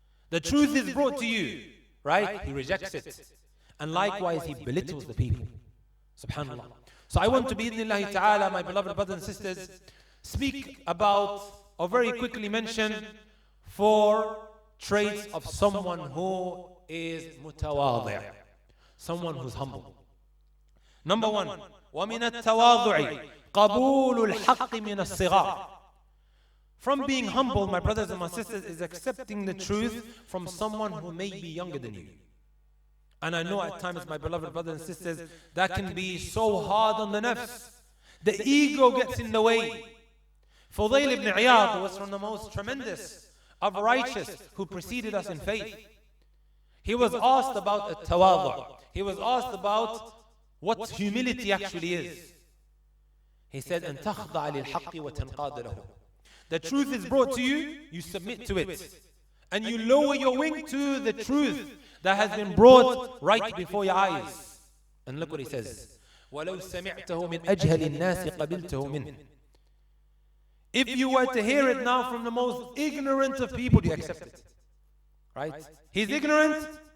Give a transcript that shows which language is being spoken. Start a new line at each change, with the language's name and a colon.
English: The truth is brought to you, right? He rejects it. And likewise, he belittles the people. Subhanallah. So I want to, bi-idhnillahi ta'ala, my beloved brothers and sisters, speak about, or very quickly mention, 4 traits of someone who is mutawadi', someone who's humble. Number 1,
Arabic: وَمِنَ التَّوَاضُعِ قَبُولُ الْحَقِّ مِنَ الصِّغَارِ.
English: From being humble, my brothers and my sisters, is accepting the truth from someone who may be younger than you. And I know at times, my beloved brothers and sisters, that can be so hard on the nafs. The ego gets in the way. Fudayl ibn Iyad was from the most tremendous of righteous who preceded us in faith. He was asked about at-tawadu'. He was asked about what humility actually is. He said,
Arabic: أَن تَخْضَعَ لِلْحَقِّ وَتَنْقَادَ لَهُ.
English: The truth is brought to you, you submit to it. And you lower your wing to the truth that has been brought right before your eyes. And look what he says.
Arabic: وَلَوْ سَمِعْتَهُ مِنْ أَجْهَلِ النَّاسِ قَبِلْتَهُ مِنْهِ.
English: If you were to hear it now from the most ignorant of people, you accept it. Right? He's ignorant.